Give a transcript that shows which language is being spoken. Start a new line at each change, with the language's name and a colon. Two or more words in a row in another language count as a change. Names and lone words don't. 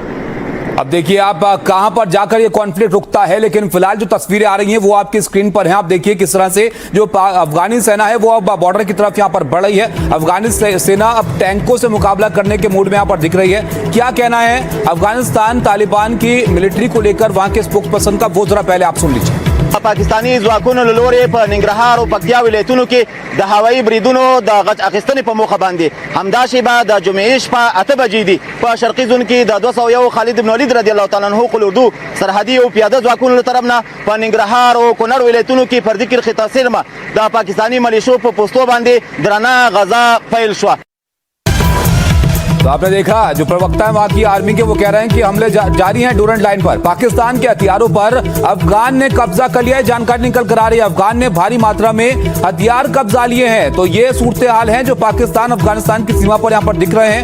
Hindi: अब देखिए आप कहां पर जाकर ये कॉन्फ्लिक्ट रुकता है, लेकिन फिलहाल जो तस्वीरें आ रही हैं वो आपकी स्क्रीन पर हैं। आप देखिए किस तरह से जो अफगानी सेना है वो अब बॉर्डर की तरफ यहां पर बढ़ रही है। अफगानी सेना अब टैंकों से मुकाबला करने के मूड में यहां पर दिख रही है। क्या कहना है अफगानिस्तान तालिबान की मिलिट्री को लेकर वहां के स्पोक्स पर्सन का, वो जरा पहले आप सुन लीजिए।
Pashto: پاکستاني ځواکونو له لوري په ننګرهار او پکتیا ولایتونو کې د هوایي بریدونو د غچ اخیستنې په موخه باندې همدا شیبه د جمعې شپه 8 بجې دي په شرقي زون کې د 201 خالد بن ولید
Arabic: رضی الله تعالی عنہ
Pashto: قل اردو سرحدي او پیاده ځواکونو له طرف نه په ننګرهار او کونړ ولایتونو کې فردي کرخي تاثیر ما د پاکستاني ملیشو په پوسټو باندې درنه غزا پیل شو.
Hindi: तो आपने देखा जो प्रवक्ता है वहां की आर्मी के, वो कह रहे हैं कि हमले जारी हैं डूरंट लाइन पर। पाकिस्तान के हथियारों पर अफगान ने कब्जा कर लिया है। जानकारी निकल कर आ रही है अफगान ने भारी मात्रा में हथियार कब्जा लिए हैं। तो ये सूरत हाल है जो पाकिस्तान अफगानिस्तान की सीमा पर यहाँ पर दिख रहे हैं।